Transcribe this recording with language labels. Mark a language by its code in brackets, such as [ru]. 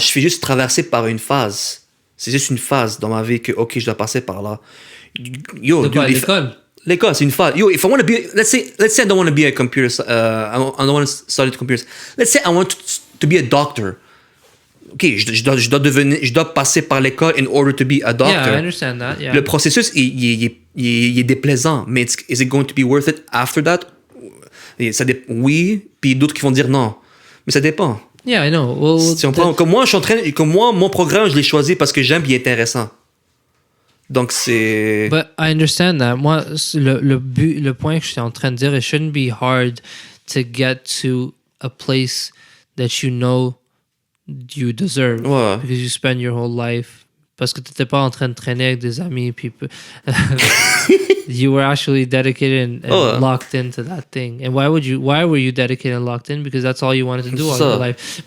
[fr] Je fais juste traverser par une phase. C'est juste une phase dans ma vie que, ok, je dois passer par là. Yo, de quoi, l'école? L'école, c'est une phase. [en] Yo, if I want to be, let's say I don't want to be a computer, I don't want to study computers. Let's say I want to be a doctor. [fr] Ok, je dois passer par l'école [en] in order to be a doctor. Yeah, I understand that. Yeah. [fr] Le processus, il est déplaisant, mais [en] is it going to be worth it after that? [fr] Oui, puis d'autres qui vont dire non. Mais ça dépend. [en] Yeah, I know. Well, [fr] si on prend, comme moi, mon programme, je l'ai choisi parce que j'aime, il est intéressant. Donc c'est. [en] But I understand that. [fr] Moi, le point que je suis en train de dire, [en] it shouldn't be hard to get to a place that you know you deserve. [fr] Ouais. [en] Because you spend your whole life. [fr] Parce que tu n'étais pas en train de traîner avec des amis. [en] Puis you were actually dedicated and locked into that thing. And why were you dedicated and locked in? Because that's all you wanted to do all your life.